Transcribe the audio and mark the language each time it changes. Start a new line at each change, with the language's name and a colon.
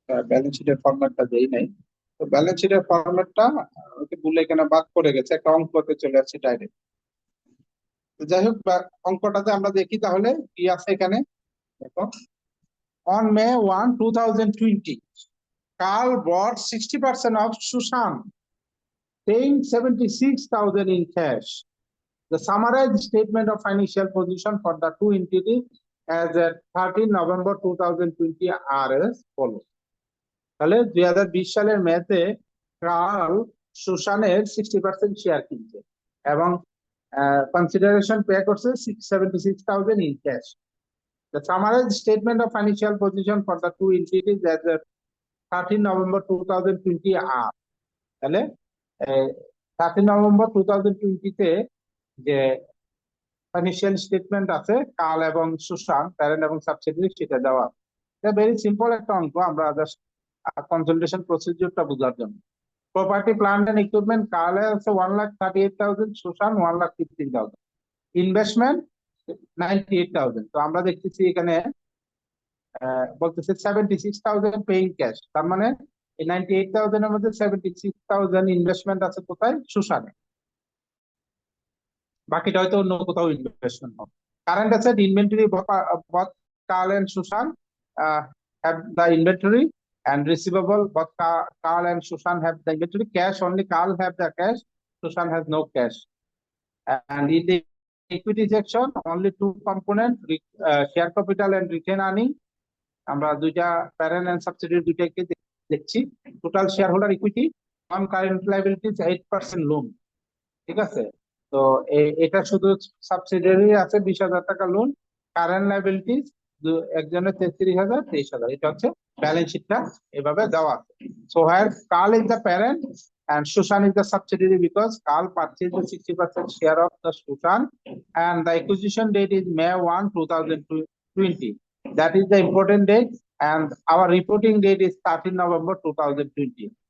Bangla: Balance শিটের ফরম্যাটটা দেই নাই। তো ব্যালেন্স শিটের ফরম্যাটটা ভুলে এখানে বাদ পড়ে গেছে, একটা অঙ্কতে চলে আসছে ডাইরেক্ট। যাই হোক, অঙ্কটাতে আমরা দেখি তাহলে কি আছে এখানে।
English: দেখো, on May 1, 2020, Carl bought 60% of Susan, paying 76,000 in cash. The summarized statement of financial position for the two entities as at 13 November 2020 are as follows.
Bangla: তাহলে 2020 সালের মেতে কার্ল সুশানের 60% শেয়ার কিনছে এবং কনসিডারেশন পে করছে 76,000
English: in cash. The summarized statement of financial position for the two entities as at 13 November 2020 are,
Bangla: তাহলে 13 November 2020 তে যে financial statement আছে কার্ল এবং সুশান প্যারেন্ট এবং সাবসিডিয়ারি, সেটা দেওয়া। এটা ভেরি সিম্পল একটা অঙ্ক, আমরা জাস্ট কনসলিডেশন প্রসিডিউরটা বোঝার জন্য। Property plant and equipment Carles আছে 1,38,000, সুশান 1,15,000, ইনভেস্টমেন্ট 98,000। তো আমরা দেখতেছি এখানে বলতেছে 76,000 পেইং ক্যাশ, তার মানে এই 98,000 এর মধ্যে 76,000 ইনভেস্টমেন্ট আছে কোথায়? সুশানে। বাকিটা হয়তো অন্য কোথাও ইনভেস্টমেন্ট হবে।
English: Current asset inventory, both Carl and Susan have the inventory, and receivable, both Carl and Susan have the inventory. Cash, only Carl have the cash, Susan has no cash. And in the equity section, only two components, share capital and retained earning.
Bangla: আমরা দুইটা parent and subsidiary দুইটাকে দেখছি। Total share holder equity, নন current liabilities 8% loan, ঠিক আছে। তো এটা শুধু subsidiary আছে 20,000 টাকা লোন, কারেন্ট লায়াবিলিটিস একজনের 33,000, 23,000। এটা হচ্ছে ব্যালেন্স শিটটা এভাবে দেওয়া আছে।
English: So where Carl is the parent and Susan is the subsidiary because Carl purchased the 60% share of the Susan, and the acquisition date is May 1, 2020. That is the important date, and our reporting date is 13 November 2020.